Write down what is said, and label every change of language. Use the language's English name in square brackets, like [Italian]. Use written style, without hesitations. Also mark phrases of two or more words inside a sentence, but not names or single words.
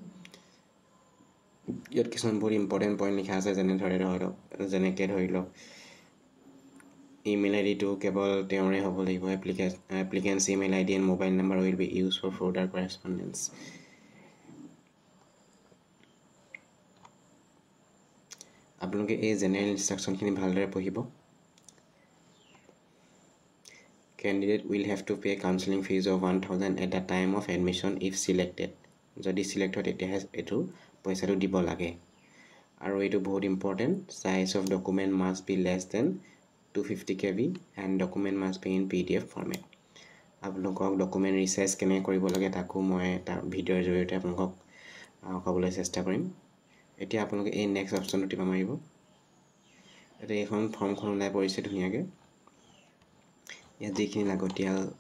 [Assamese] ইয়াত কিছুমান বহুত [English] important point [Assamese] লিখা আছে যেনেকৈ ধৰি লওক [English] email IDটো [Assamese] কেৱল তেওঁৰে হ'ব লাগিব [English] applicant's email ID and mobile number will be use for further correspondence [Assamese] আপোনালোকে এই [English] general instructionখিনি [Assamese] ভালদৰে পঢ়িব [English] Candidate will have to pay counseling fees of 1,000 at the time of admission if selected. [Assamese] যদি select হয় তেতিয়া এটো পইচাটো দিব লাগে আৰু এটো বহুত ইম্পৰ্টেন্ট [English] size of document must be less than 250 KB and document must be in PDF format [Assamese] আপোনালোকক ডকুমেন্ট ৰিসাইজ কেনে কৰিব লাগে তাকো মই এটা ভিডিওৰ জৰিয়তে আপোনালোকক ক'বলৈ চেষ্টা কৰিম এতিয়া আপোনালোকে এই [English] next optionটো [Assamese] টিপা মাৰিব এতিয়া এখন ফৰ্মখন ওলাই পৰিছে ধুনীয়াকৈ ইয়াত যিখিনি লাগতিয়াল